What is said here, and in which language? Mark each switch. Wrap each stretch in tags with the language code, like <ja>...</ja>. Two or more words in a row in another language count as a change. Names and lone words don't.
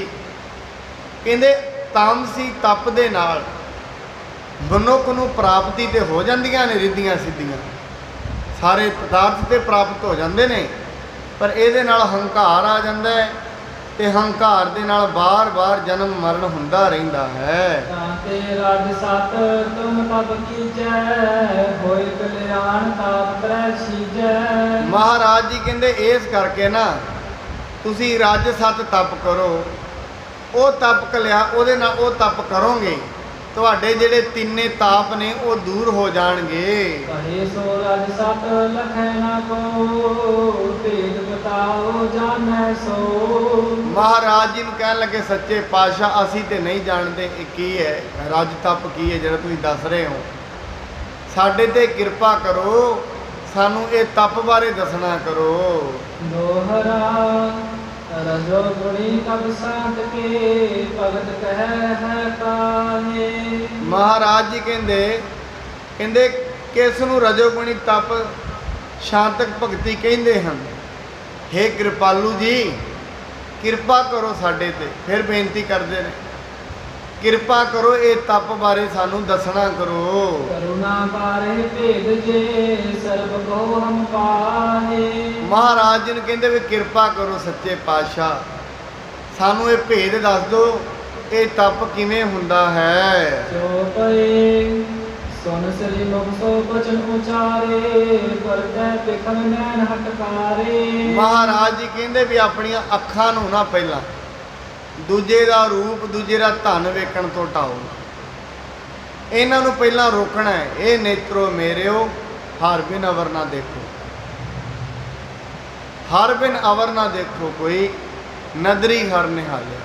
<pa>ਕਹਿੰਦੇ ਤਾਮਸੀ ਤਪ ਦੇ ਨਾਲ ਮਨੁੱਖ ਨੂੰ ਪ੍ਰਾਪਤੀ ਤੇ ਹੋ ਜਾਂਦੀਆਂ ਨੇ ਰਿੱਧੀਆਂ ਸਿੱਧੀਆਂ, ਸਾਰੇ ਪਦਾਰਥ ਤੇ ਪ੍ਰਾਪਤ ਹੋ ਜਾਂਦੇ ਨੇ, ਪਰ ਇਹਦੇ ਨਾਲ ਹੰਕਾਰ ਆ ਜਾਂਦਾ ਹੈ ਤੇ ਹੰਕਾਰ ਦੇ ਨਾਲ ਬਾਰ-ਬਾਰ ਜਨਮ ਮਰਨ ਹੁੰਦਾ ਰਹਿੰਦਾ ਹੈ।</pa> <bra>ताते राज सत तुम तप कीजै होय कल्याण ताप त्रै सीजै।</bra> <pa>ਮਹਾਰਾਜ ਜੀ ਕਹਿੰਦੇ ਇਸ ਕਰਕੇ ਨਾ ਤੁਸੀਂ ਰੱਜ ਸਤ ਤਪ ਕਰੋ। ਉਹ ਤਪ ਕਲਿਆ ਉਹਦੇ ਨਾਲ ਉਹ ਤਪ ਕਰੋਗੇ ਤੁਹਾਡੇ ਜਿਹੜੇ ਤਿੰਨੇ ਤਾਪ ਨੇ ਉਹ ਦੂਰ ਹੋ ਜਾਣਗੇ।</pa> <bra>कहे सो राज सत लखै ना को भेद बताओ जानै सो।</bra> <pa>ਮਹਾਰਾਜ ਜੀ ਨੂੰ ਕਹਿਣ ਲੱਗੇ ਸੱਚੇ ਪਾਤਸ਼ਾਹ ਅਸੀਂ ਤੇ ਨਹੀਂ ਜਾਣਦੇ ਇਹ ਕੀ ਹੈ, ਰੱਜ ਤਪ ਕੀ ਹੈ ਜਿਹੜਾ ਤੁਸੀਂ ਦੱਸ ਰਹੇ ਹੋ। ਸਾਡੇ ਤੇ ਕਿਰਪਾ ਕਰੋ, ਸਾਨੂੰ ਇਹ ਤਪ ਬਾਰੇ ਦੱਸਣਾ ਕਰੋ।</pa> <bra>दोहरा रजो गुणी तब सात के भगत कह है काहे।</bra> <pa>ਮਹਾਰਾਜ ਜੀ ਕਹਿੰਦੇ ਕਿਸ ਨੂੰ ਰਜੋਗੁਣੀ ਤਪ ਸ਼ਾਂਤਕ ਭਗਤੀ ਕਹਿੰਦੇ ਹਨ। ਹੇ ਕਿਰਪਾਲੂ ਜੀ ਕਿਰਪਾ ਕਰੋ ਸਾਡੇ ਤੇ। ਫਿਰ ਬੇਨਤੀ ਕਰਦੇ ਨੇ ਕਿਰਪਾ ਕਰੋ ਇਹ ਤਪ ਬਾਰੇ ਸਾਨੂੰ ਦੱਸਣਾ ਕਰੋ।</pa> <bra>करुणा बारे भेद जे सर्व को हम पाहे।</bra> <pa>ਮਹਾਰਾਜ ਜੀ ਨੂੰ ਕਹਿੰਦੇ ਵੀ ਕਿਰਪਾ ਕਰੋ ਸੱਚੇ ਪਾਤਸ਼ਾਹ ਸਾਨੂੰ ਇਹ ਭੇਦ ਦੱਸ ਦਿਓ, ਇਹ ਤਪ ਕਿਵੇਂ ਹੁੰਦਾ ਹੈ।</pa> <bra>जो पए सुन श्री मुख सो बचन उचारे परतै बिखम नैन हटकारे।</bra> <pa>ਮਹਾਰਾਜ ਜੀ ਕਹਿੰਦੇ ਵੀ ਆਪਣੀਆਂ ਅੱਖਾਂ ਨੂੰ ਨਾ ਪਹਿਲਾਂ ਦੂਜੇ ਦਾ ਰੂਪ, ਦੂਜੇ ਦਾ ਧਨ ਵੇਖਣ ਤੋਂ ਟਾਓ। ਇਹਨਾਂ ਨੂੰ ਪਹਿਲਾਂ ਰੋਕਣਾ ਹੈ। ਇਹ ਨੇਤਰੋ ਮੇਰਿਓ ਹਰ ਬਿਨ ਅਵਰ ਨਾ ਦੇਖੋ, ਹਰ ਬਿਨ ਅਵਰ ਨਾ ਦੇਖੋ ਕੋਈ ਨਦਰੀ ਹਰ ਨਿਹਾਲਿਆ।</pa>